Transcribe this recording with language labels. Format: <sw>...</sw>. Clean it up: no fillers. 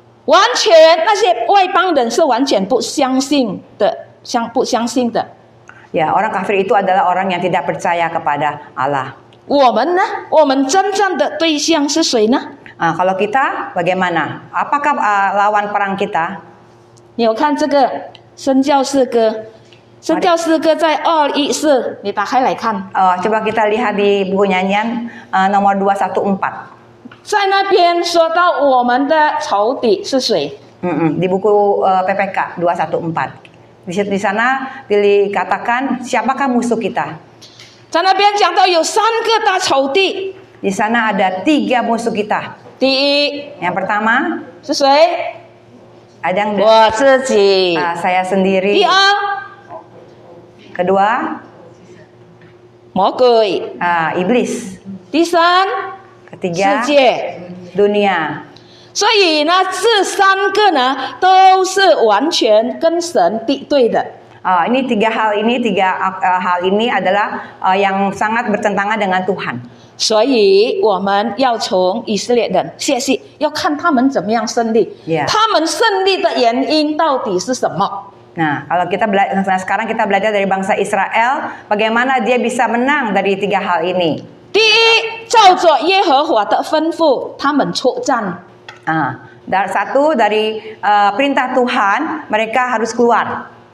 <zh>完全那些外邦人是完全不相信的，不相信的。</zh> <id>Ya, orang kafir itu adalah orang yang tidak percaya kepada Allah.</id> <zh>我们呢？我们真正的对象是谁呢？</zh> <id>Kalau kita bagaimana? Apakah lawan perang kita?</id> <zh>你有看这个宣教诗歌？宣教诗歌在214，你打开来看，</zh> <id>Coba kita lihat di buku nyanyian nomor 214.</id> <zh>在那边说到我们的仇敌是谁？</zh> <id>Di buku PPK 214. Di sana dikatakan siapakah musuh kita?</id> <zh>在那边讲到有3个大仇敌，</zh> <id>Di sana ada 3 musuh kita.</id> <zh>第一</zh> <id>Yang pertama</id> <zh>是谁？</zh> <id>ada yang</id> <zh>我自己。</zh> <id>saya sendiri.</id> <zh>第二，</zh> <id>Kedua</id> <zh>魔鬼。</zh> <id>iblis.</id> <zh>第三，</zh> <id>Ketiga</id> <zh>世界。</zh> <id>dunia.</id> <zh>所以呢，这3个呢都是完全跟神敌对的。</zh> <id>Ini 3 hal ini adalah yang sangat bertentangan dengan Tuhan.</id> <zh>所以我们要从以色列人学习，要看他们怎么样胜利。 Yeah. 他们胜利的原因到底是什么？</zh> <id>Nah, kalau sekarang kita belajar dari bangsa Israel, bagaimana dia bisa menang dari 3 hal ini.</id> <zh>第一，照着耶和华的吩咐，他们出战。</zh> <id>Satu dari perintah Tuhan, mereka harus keluar.</id>